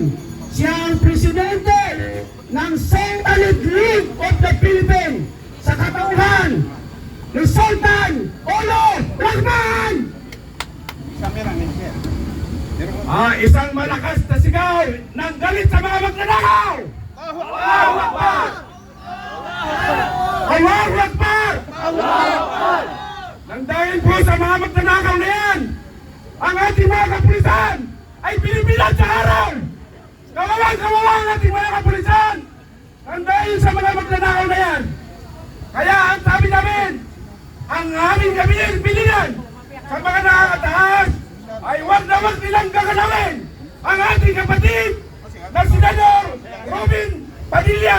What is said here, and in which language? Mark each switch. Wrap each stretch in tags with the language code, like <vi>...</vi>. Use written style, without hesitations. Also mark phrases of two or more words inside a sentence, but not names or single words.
<tl>Siya ang presidente ng Central League of the Philippines sa katauhan ni Sultan Olo Rahman. Isang malakas na sigaw ng galit sa mga magnanakaw.</tl> <ar>Allahu Akbar! Allahu Akbar! Allahu Akbar!</ar> <tl>Nang dahil po sa mga magnanakaw na yan, ang ating mga kapulisan ay pinipilat sa araw. Kawawa ang ating mga kapulisan nang dahil sa mga magnanakaw na yan. Kaya ang sabi namin, ang aming kabilin sa mga nakakataas ay wag nilang gagalawin ang ating kapatid na Senador Robin Padilla.</tl>